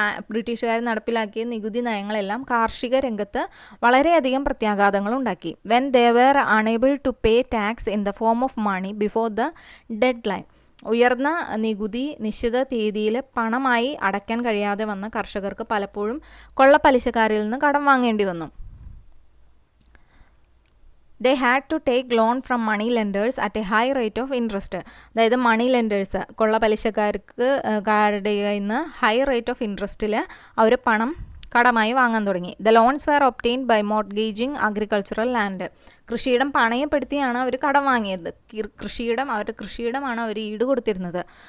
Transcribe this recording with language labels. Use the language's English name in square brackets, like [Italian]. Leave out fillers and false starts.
[Malayalam] ബ്രിട്ടീഷുകാർ നടപ്പിലാക്കിയ നികുതി നയങ്ങളെല്ലാം കാർഷിക രംഗത്ത് വളരെയധികം പ്രത്യാഘാതങ്ങളുണ്ടാക്കി. [English] When they were unable to pay tax in the form of money before the deadline. [Malayalam] ഉയർന്ന നികുതി നിശ്ചിത തീയതിയിൽ പണമായി അടയ്ക്കാൻ കഴിയാതെ വന്ന കർഷകർക്ക് പലപ്പോഴും കൊള്ളപ്പലിശക്കാരിൽ നിന്ന് കടം വാങ്ങേണ്ടി വന്നു. [English] They had to take loan from money lenders at a high rate of interest. [Malayalam] അതായത് മണി ലെൻഡേഴ്സ്, കൊള്ളപ്പലിശക്കാരുടെ നിന്ന് ഹൈ റേറ്റ് ഓഫ് ഇൻട്രസ്റ്റിൽ അവർ പണം കടമായി വാങ്ങാൻ തുടങ്ങി. [English] The loans were obtained by mortgaging agricultural land. [Malayalam] കൃഷിയിടം പണയപ്പെടുത്തിയാണ് അവർ കടം വാങ്ങിയത്. കൃഷിയിടമാണ് അവർ ഈട് കൊടുത്തിരുന്നത്.